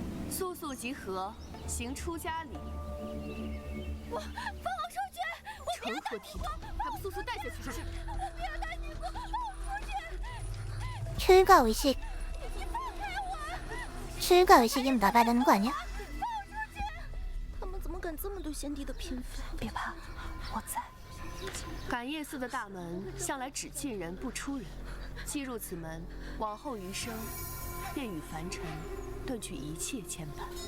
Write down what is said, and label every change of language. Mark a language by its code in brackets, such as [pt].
[zh] 速速集合，行出家礼。放我出去！我成何体统，还不速速带下去！是，我不要当女仆，放我出去！ [ko] 출가의식. 출가의식이면 나가야 되는 거 아니야? [zh] 他们怎么敢这么对先帝的嫔妃？别怕，我在。感业司的大门向来只进人不出人，既入此门，往后余生便与凡尘断去一切牵绊。